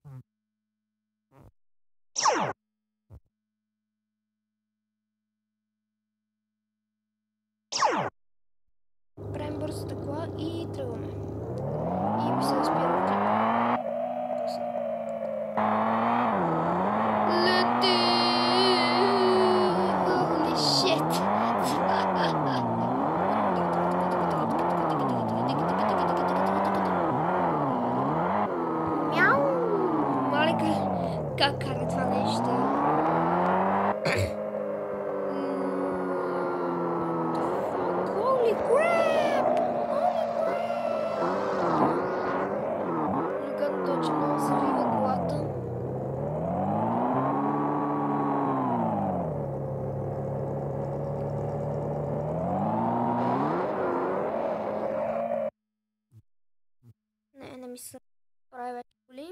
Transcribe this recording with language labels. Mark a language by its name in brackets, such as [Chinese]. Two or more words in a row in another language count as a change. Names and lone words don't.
[Bulgarian] Правим бързата кола и тръгваме. И ми се спира клипа. Лети! [English] Holy shit! Мяу! [Bulgarian] Мале, как кара това нещо? [English] Holy crap! [Bulgarian] Как точно завива колата. Не ми се прави вече коли.